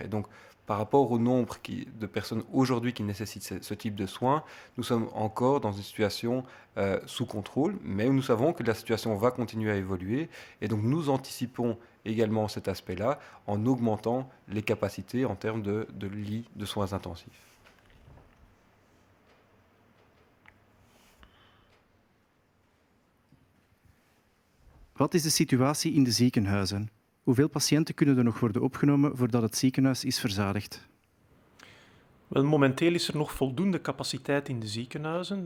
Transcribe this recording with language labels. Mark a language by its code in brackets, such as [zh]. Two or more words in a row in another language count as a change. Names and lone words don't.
[fr] Et donc, par rapport au nombre de personnes aujourd'hui qui nécessitent ce type de soins, nous sommes encore dans une situation sous contrôle, mais nous savons que la situation va continuer à évoluer. Et donc, nous anticipons également cet aspect-là en augmentant les capacités en termes de lits de soins intensifs. [nl] Wat is de situatie in de ziekenhuizen? Hoeveel patiënten kunnen er nog worden opgenomen voordat het ziekenhuis is verzadigd? Wel, momenteel is er nog voldoende capaciteit in de ziekenhuizen.